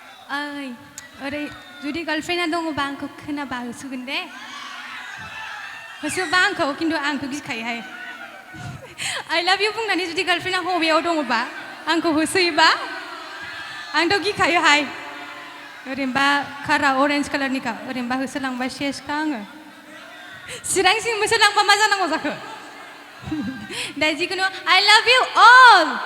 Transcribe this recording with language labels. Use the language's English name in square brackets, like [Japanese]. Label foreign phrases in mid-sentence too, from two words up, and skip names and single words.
[Bodo] ओइ ओरै जुदि गार्लफ्रेन्डा दङबा आंखौ खोनाबा होसोगोन दे होसोबा आंखौ खिन्थु आंथ' गिखायोहाय [English] I love you [Bodo] बुंनानै जुदि गार्लफ्रेन्डा हबेयाव दङबा आंखौ होसोयोबा आंथ' गिखायोहाय ओरैनोबा कारा अरेन्ज कालारनिखा ओरैनोबा होसोलांबा सेसखा आङो चिरांसिम होसोलांबा मा जानांगौ जाखो दा जिखुनु [English] I love you all